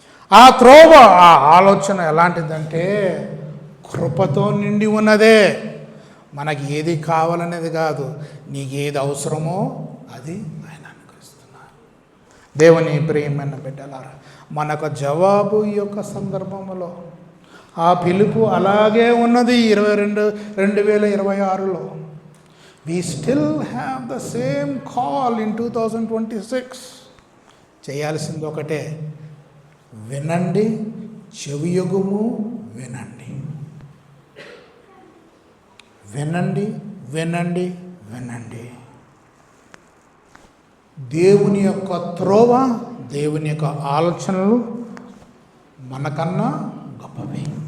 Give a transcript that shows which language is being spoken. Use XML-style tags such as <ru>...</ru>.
<te>ఆ త్రోవ, ఆ ఆలోచన ఎలాంటిదంటే కృపతో నిండి ఉన్నదే. మనకి ఏది కావాలనేది కాదు, నీకు ఏది అవసరమో అది ఆయన అనుగ్రహిస్తున్నారు. దేవుని ప్రియమైన బిడ్డలారా, మనకు జవాబు ఈ యొక్క సందర్భంలో ఆ పిలుపు అలాగే ఉన్నది.</te> <en>2026లో we still have the same call in 2026.</en> <te>చేయాల్సింది ఒకటే, వినండి, చెవియొగుము, వినండి, వినండి, వినండి, వినండి. దేవుని యొక్క త్రోవ, దేవుని యొక్క ఆలోచనలు మనకన్నా గొప్పవి.</te>